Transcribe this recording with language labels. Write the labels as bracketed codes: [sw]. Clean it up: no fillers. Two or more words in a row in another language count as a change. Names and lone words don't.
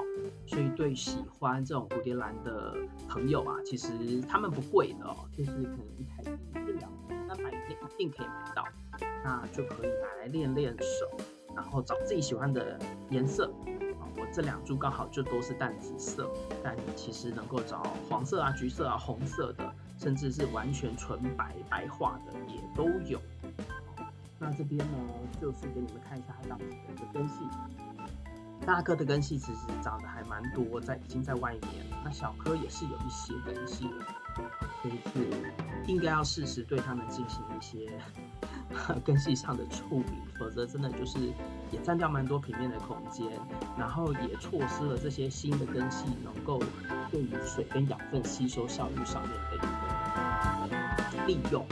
[zh] 所以對喜歡這種蝴蝶蘭的朋友啊，其實他們不貴的就是可能一台機1、2、300片一定可以買到，那就可以拿來練練手，然後找自己喜歡的顏色。我這2株剛好就都是淡紫色，但你其實能夠找黃色啊、橘色啊、紅色的，甚至是完全純白化的也都有。那這邊呢，就是給你們看一下它當时的一個根系。大顆的根系其實長得還蠻多，已經在外面了。那小顆也是有一些根系的，所以是應該要適時對它們進行一些根系上的處理，否則真的就是也佔掉蠻多平面的空間，然後也錯失了這些新的根系能夠對於水跟養分吸收效率上面的一個利用。